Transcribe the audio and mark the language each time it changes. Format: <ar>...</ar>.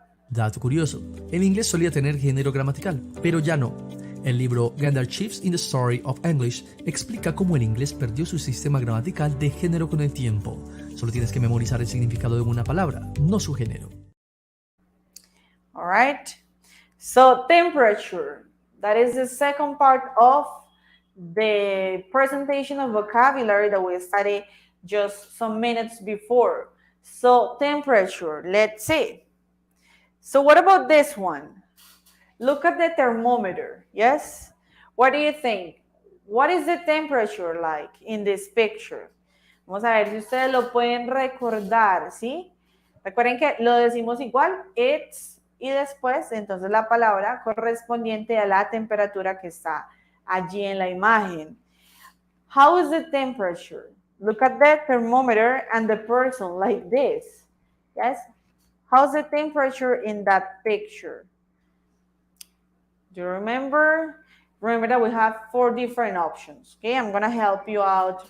<es>Dato curioso, el inglés solía tener género gramatical, pero ya no. El libro Gender Shifts in the Story of English explica cómo el inglés perdió su sistema gramatical de género con el tiempo. Solo tienes que memorizar el significado de una palabra, no su género.</es> <en>All right. So temperature, that is the second part of the presentation of vocabulary that we studied just some minutes before. So temperature, let's see. So what about this one? Look at the thermometer, yes? What do you think? What is the temperature like in this picture?</en> <es>Vamos a ver si ustedes lo pueden recordar, ¿sí? Recuerden que lo decimos igual, it's, y después, entonces la palabra correspondiente a la temperatura que está allí en la imagen.</es> <en>How is the temperature? Look at the thermometer and the person like this, yes? How's the temperature in that picture? Do you remember? Remember that we have 4 different options. Okay, I'm gonna help you out.</en>